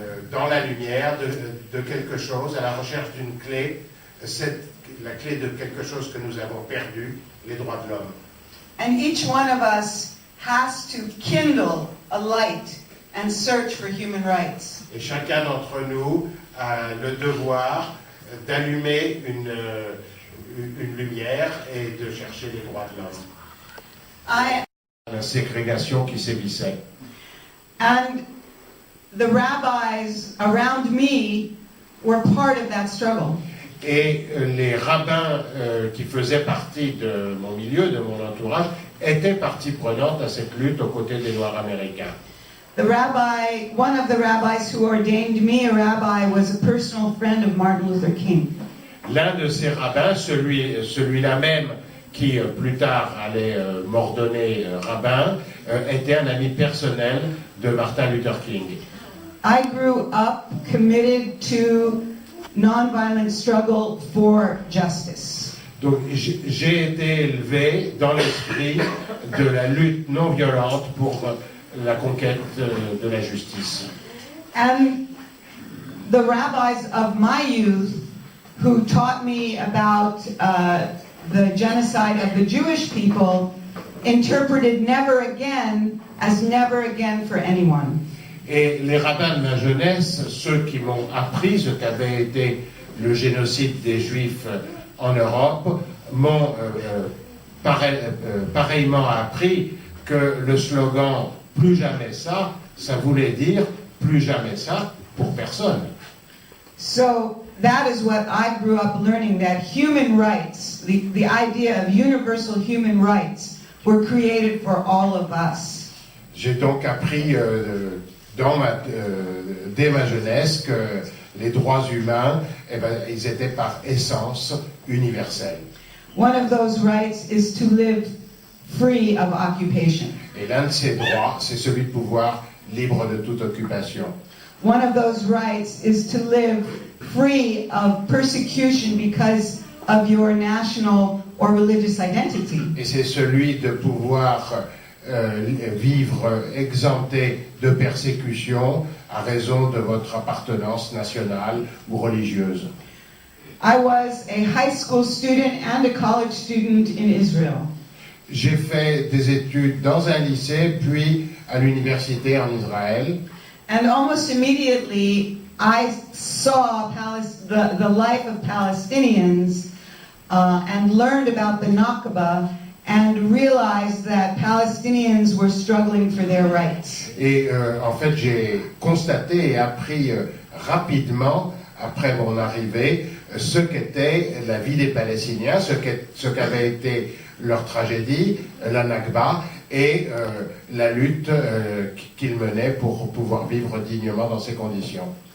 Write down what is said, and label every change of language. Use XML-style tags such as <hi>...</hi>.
<fr>dans la lumière de quelque chose, à la recherche d'une clé, la clé de quelque chose que nous avons perdu, les droits de l'homme.</fr> <en>And each one of us has to kindle a light and search for human rights.</en> <fr>Et chacun d'entre nous a le devoir d'allumer une lumière et de chercher les droits de l'homme. La ségrégation qui sévissait.</fr> <en>And the rabbis around me were part of that struggle.</en> <fr>Et les rabbins qui faisaient partie de mon milieu, de mon entourage, étaient partie prenante à cette lutte aux côtés des Noirs américains.</fr> <en>One of the rabbis who ordained me a rabbi was a personal friend of Martin Luther King.</en> <fr>L'un de ces rabbins, celui-là même qui plus tard allait m'ordonner rabbin, était un ami personnel de Martin Luther King.</fr> <en>I grew up committed to nonviolent struggle for justice.</en> <fr>Donc j'ai été élevé dans l'esprit de la lutte non violente pour la conquête de la justice.</fr> <en>And the rabbis of my youth who taught me about the genocide of the Jewish people interpreted never again as never again for anyone.</en> <fr>Et les rabbins de ma jeunesse, ceux qui m'ont appris ce qu'avait été le génocide des Juifs en Europe, m'ont pareillement appris que le slogan « plus jamais ça », ça voulait dire « plus jamais ça » pour personne.</fr> <en>So that is what I grew up learning, that human rights, the idea of universal human rights, were created for all of us.</en> <fr>J'ai donc appris dès ma jeunesse que les droits humains, ils étaient par essence universels.</fr> <en>One of those rights is to live free of occupation.</en> <fr>Et l'un de ces droits, c'est celui de pouvoir libre de toute occupation.</fr> <en>One of those rights is to live free of persecution because of your national or religious identity.</en> <fr>Et c'est celui de pouvoir vivre exempté de persécution à raison de votre appartenance nationale ou religieuse.</fr> <en>I was a high school student and a college student in Israel.</en> <fr>J'ai fait des études dans un lycée, puis à l'université en Israël.</fr> <en>And almost immediately, I saw the life of Palestinians and learned about the Nakba and realized that Palestinians were struggling for their rights.</en> <fr>Et en fait, j'ai constaté et appris rapidement, après mon arrivée, ce qu'était la vie des Palestiniens, ce qu'avait été leur tragédie, la Nakba, et la lutte qu'ils menaient pour pouvoir vivre dignement dans ces conditions.</fr>